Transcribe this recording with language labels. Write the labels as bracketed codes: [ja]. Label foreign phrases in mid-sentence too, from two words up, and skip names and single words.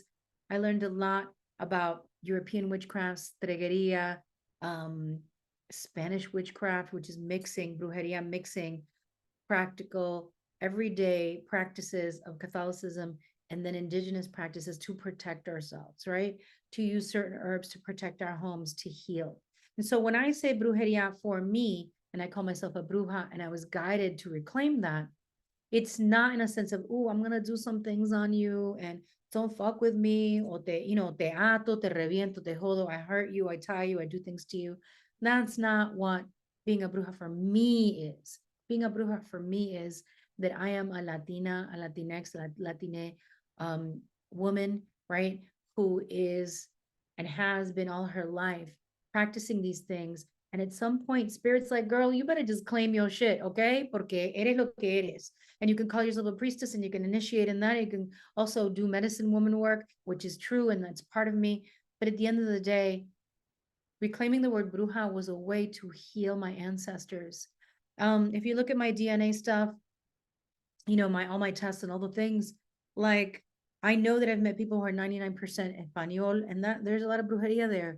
[en] I learned a lot about European witchcrafts, Tregeria, Spanish witchcraft, which is mixing, Brujeria, mixing practical, everyday practices of Catholicism and then indigenous practices to protect ourselves, right? To use certain herbs to protect our homes, to heal. And so when I say brujeria for me, and I call myself a bruja, and I was guided to reclaim that, it's not in a sense of, oh, I'm gonna do some things on you and don't fuck with me, or [es] te ato, te reviento, te jodo, [en] I hurt you, I tie you, I do things to you. That's not what being a bruja for me is. Being a bruja for me is that I am a Latina, a Latinx, Latine woman, right? Who is and has been all her life practicing these things. And at some point, spirit's like, girl, you better just claim your shit, okay? [es] Porque eres lo que eres. [en] And you can call yourself a priestess and you can initiate in that. You can also do medicine woman work, which is true. And that's part of me. But at the end of the day, reclaiming the word bruja was a way to heal my ancestors. If you look at my DNA stuff, all my tests and all the things, like I know that I've met people who are 99% Espanol, and that there's a lot of brujeria there.